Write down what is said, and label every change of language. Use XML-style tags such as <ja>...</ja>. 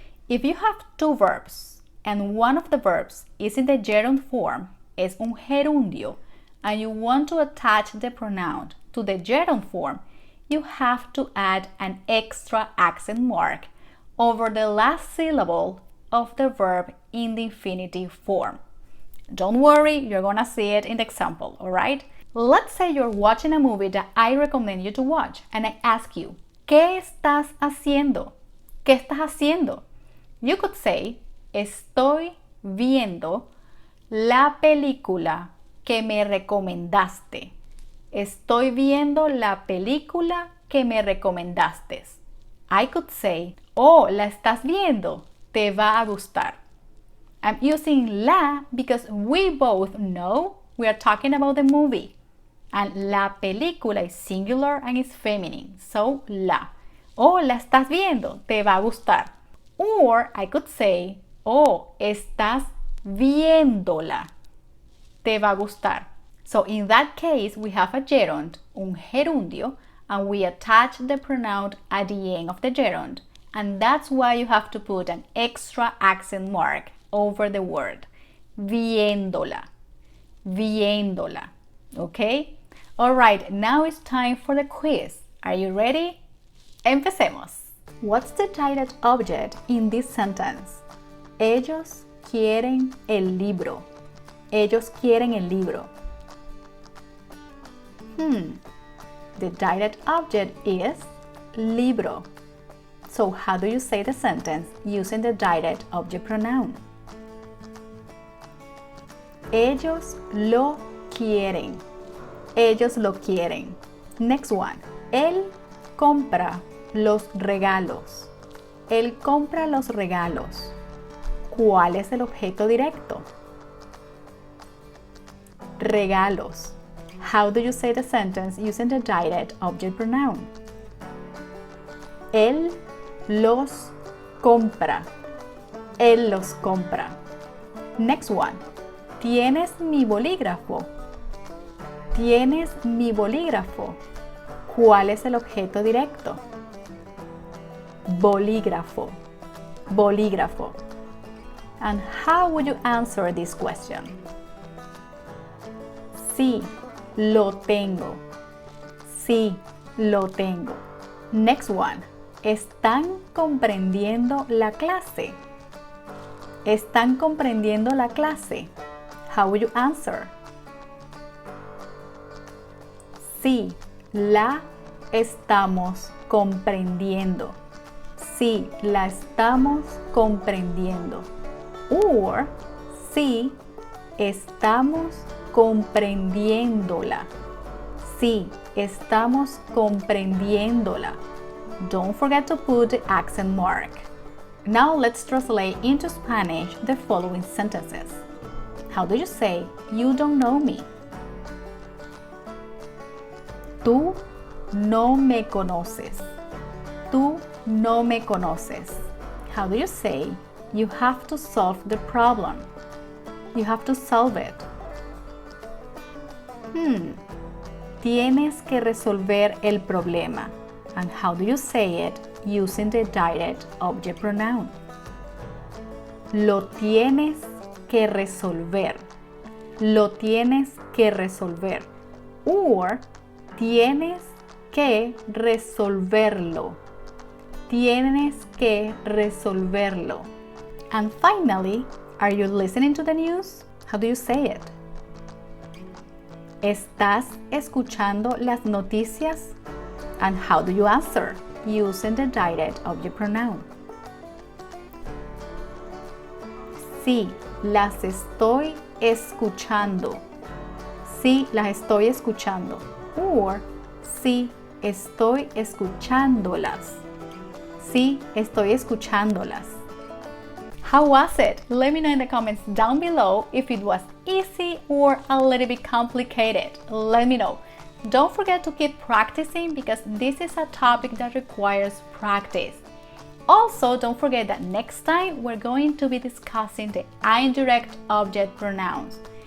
<en>If you have two verbs, and one of the verbs is in the gerund form,</en> <es>es un gerundio,</es> <en>and you want to attach the pronoun to the gerund form, you have to add an extra accent mark over the last syllable of the verb in the infinitive form. Don't worry, you're gonna see it in the example, alright? Let's say you're watching a movie that I recommend you to watch, and I ask you,</en> <es>¿Qué estás haciendo? ¿Qué estás haciendo?</es> <en>You could say,</en> <es>Estoy viendo la película que me recomendaste. Estoy viendo la película que me recomendaste.</es> <en>I could say,</en> <es>oh, la estás viendo. Te va a gustar.</es> <en>I'm using la because we both know we are talking about the movie. And la película is singular and is feminine. So, la.</en> <es>Oh, la estás viendo. Te va a gustar.</es> <en>Or I could say,</en> <es>oh, estás viéndola. Te va a gustar.</es> <en>So in that case, we have a gerund,</en> <es>un gerundio,</es> <en>and we attach the pronoun at the end of the gerund. And that's why you have to put an extra accent mark over the word.</en> <es>Viéndola. Viéndola. Okay?</es> <en>Alright, now it's time for the quiz. Are you ready?</en> <es>Empecemos.</es> <en>What's the direct object in this sentence?</en> <es>Ellos quieren el libro. Ellos quieren el libro.</es> <en>The direct object is libro. So how do you say the sentence using the direct object pronoun?</en> <es>Ellos lo quieren. Ellos lo quieren.</es> <en>Next one.</en> <es>Él compra los regalos. Él compra los regalos. ¿Cuál es el objeto directo? Regalos.</es> <en>How do you say the sentence using the direct object pronoun?</en> <es>Él los compra. Él los compra.</es> <en>Next one.</en> <es>¿Tienes mi bolígrafo? ¿Tienes mi bolígrafo? ¿Cuál es el objeto directo? Bolígrafo. Bolígrafo.</es> <en>And how would you answer this question?</en> <es>Sí, lo tengo. Sí, lo tengo.</es> <en>Next one.</en> <es>¿Están comprendiendo la clase? ¿Están comprendiendo la clase?</es> <en>How would you answer?</en> <es>Sí, la estamos comprendiendo. Sí, la estamos comprendiendo. Or, sí, estamos comprendiéndola. Sí, estamos comprendiéndola.</es> <en>Don't forget to put the accent mark. Now let's translate into Spanish the following sentences. How do you say, you don't know me? Tú no me conoces. Tú no me conoces. How do you say, you have to solve the problem? You have to solve it.</en> <es>Tienes que resolver el problema.</es> <en>And how do you say it using the direct object pronoun?</en> <es>Lo tienes que resolver. Lo tienes que resolver. Or tienes que resolverlo. Tienes que resolverlo.</es> <en>And finally, are you listening to the news? How do you say it?</en> <es>¿Estás escuchando las noticias?</es> <en>And how do you answer using the direct object pronoun?</en> <es>Sí, las estoy escuchando. Sí, las estoy escuchando. Or, sí, estoy escuchándolas. Sí, estoy escuchándolas.</es> <en>How was it? Let me know in the comments down below if it was easy or a little bit complicated. Let me know. Don't forget to keep practicing because this is a topic that requires practice. Also, don't forget that next time we're going to be discussing the indirect object pronouns.</en>